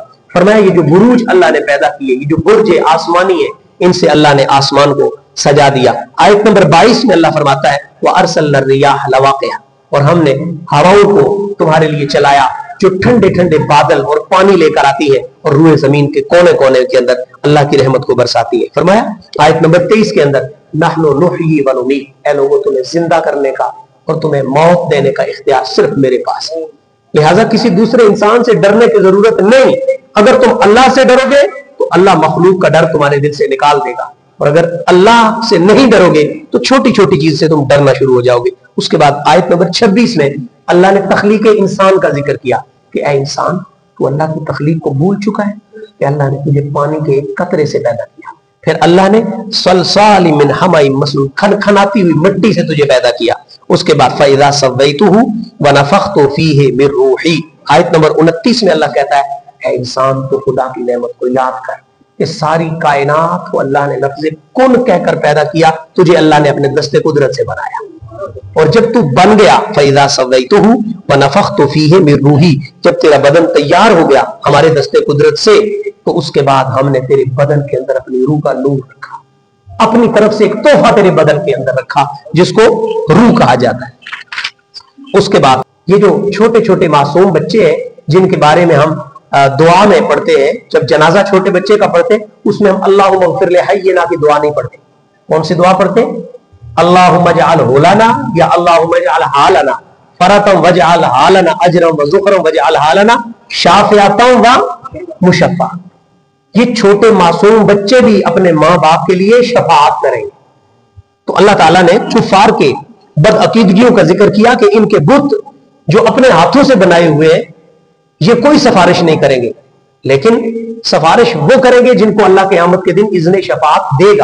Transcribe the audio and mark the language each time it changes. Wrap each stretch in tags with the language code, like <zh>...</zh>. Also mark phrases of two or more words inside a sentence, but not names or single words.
<hi>फरमाया ये जो बुरूज अल्लाह ने पैदा किए, ये जो बुर्ज आसमानी है, इनसे अल्लाह ने आसमान को सजा दिया। आयत नंबर 22 में अल्लाह फरमाता है वह</hi> <ar>أرسلنا الرياح لواقح,</ar> <hi>और हमने हवाओं को तुम्हारे लिए चलाया जो ठंडे ठंडे बादल और पानी लेकर आती है और रूए जमीन के कोने कोने के अंदर अल्लाह की रहमत को बरसाती है। फरमाया आयत नंबर 23 के अंदर</hi> <ar>نحن نحيي ونميت,</ar> <hi>ऐ लोगों तुम्हें जिंदा करने का और तुम्हें मौत देने का इख्तियार सिर्फ मेरे पास है, लिहाजा किसी दूसरे इंसान से डरने की जरूरत नहीं। अगर तुम अल्लाह से डरोगे तो अल्लाह मखलूक का डर तुम्हारे दिल से निकाल देगा, और अगर अल्लाह से नहीं डरोगे तो छोटी छोटी चीज से तुम डरना शुरू हो जाओगे। उसके बाद आयत नंबर 26 में अल्लाह ने तख्लीक इंसान का जिक्र किया कि ऐ इंसान, तू अल्लाह की तख्लीक को भूल चुका है कि अल्लाह ने तुझे पानी के एक कतरे से पैदा किया, फिर अल्लाह ने</hi> <ar>صلصال من حمإ مسنون,</ar> <hi>खनखनाती हुई मिट्टी से तुझे पैदा किया। उसके बाद</hi> <ar>فإذا سويته ونفخت فيه من روحي,</ar> <hi>आयत नंबर 29 में अल्लाह कहता है ऐ इंसान, तो खुदा की नेमत को याद कर कि सारी कायनात को अल्लाह ने लफ्ज़ कुन कहकर पैदा किया, तुझे अल्लाह ने अपने दस्ते कुदरत से बनाया, और जब तू बन गया</hi> <ar>فإذا سويته ونفخت فيه من روحي,</ar> <hi>जब तेरा बदन तैयार हो गया हमारे दस्ते कुदरत से, तो उसके बाद हमने तेरे बदन के अंदर अपनी रूह का नूर रखा, अपनी तरफ से एक तोहफा तेरे बदन के अंदर रखा जिसको रूह कहा जाता है। उसके बाद ये जो छोटे छोटे मासूम बच्चे हैं जिनके बारे में हम दुआ में पढ़ते हैं, जब जनाजा छोटे बच्चे का पढ़ते हैं उसमें हम</hi> <ar>اللهم اغفر لحيّنا</ar> <hi>की दुआ नहीं पढ़ते। कौन सी दुआ पढ़ते?</hi> <ar>اللهم اجعله لنا يا اللهم اجعله لنا فرطا واجعله لنا أجرا وذخرا واجعله لنا شافعا ومشفعا.</ar> <hi>ये छोटे मासूम बच्चे भी अपने माँ बाप के लिए शफाअत करेंगे। तो अल्लाह ताला ने कुफार के बदअकीदगियों का जिक्र किया कि इनके बुत जो अपने हाथों से बनाए हुए हैं ये कोई सिफारिश नहीं करेंगे, लेकिन सिफारिश वो करेंगे जिनको अल्लाह क़यामत के दिन इज़्ने शफाअत देगा।</hi>